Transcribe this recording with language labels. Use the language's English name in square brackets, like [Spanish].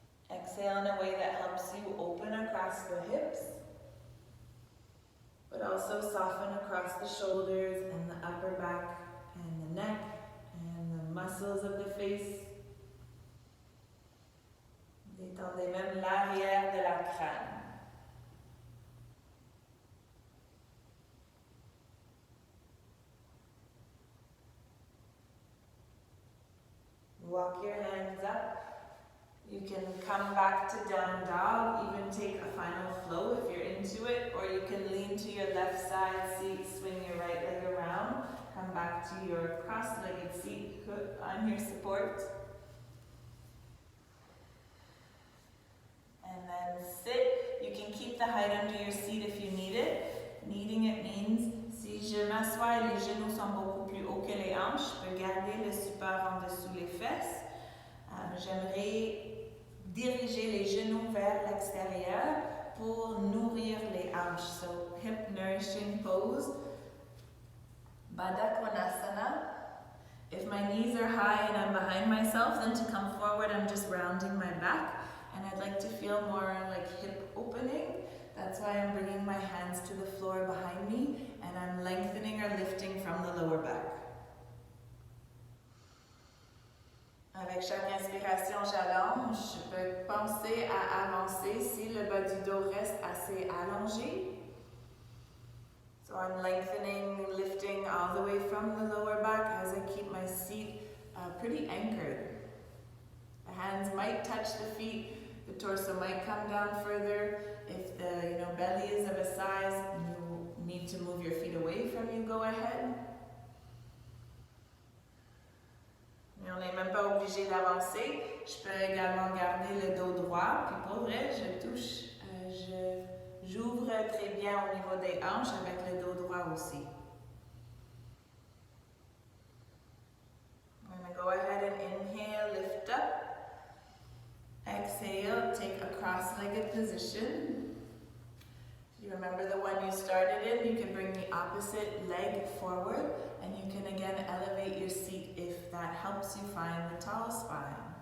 [English] Exhale in a way that helps you open across the hips, but also soften across the shoulders and the upper back and the neck and the muscles of the face. [French] Détendez même l'arrière de la crâne. [English] Walk your hands up. You can come back to down dog, even take a final flow if you're into it, or you can lean to your left side seat, swing your right leg around, come back to your cross-legged seat on your support. And then sit. You can keep the height under your seat if you need it. Needing it means, [French] si je m'assois et les genoux sont beaucoup plus hauts que les hanches, je peux garder le support en dessous les fesses. J'aimerais diriger les genoux vers l'extérieur pour nourrir les hanches. [English] So hip nourishing pose. Baddha Konasana. If my knees are high and I'm behind myself, then to come forward I'm just rounding my back. And I'd like to feel more like hip opening. That's why I'm bringing my hands to the floor behind me and I'm lengthening or lifting from the lower back. [French] Avec chaque inspiration, j'allonge. Je peux penser à avancer si le bas du dos reste assez allongé. [English] So I'm lengthening, lifting all the way from the lower back as I keep my seat pretty anchored. The hands might touch the feet The torso might come down further. If the belly is of a size you need to move your feet away from you, go ahead. [French] Mais on n'est même pas obligé d'avancer. Je peux également garder le dos droit. Puis pour vrai, je touche, j'ouvre très bien au niveau des hanches avec le dos droit aussi. [English] I'm going to go ahead and inhale, lift up. Exhale, take a cross-legged position. You remember the one you started in, you can bring the opposite leg forward and you can again elevate your seat if that helps you find the tall spine.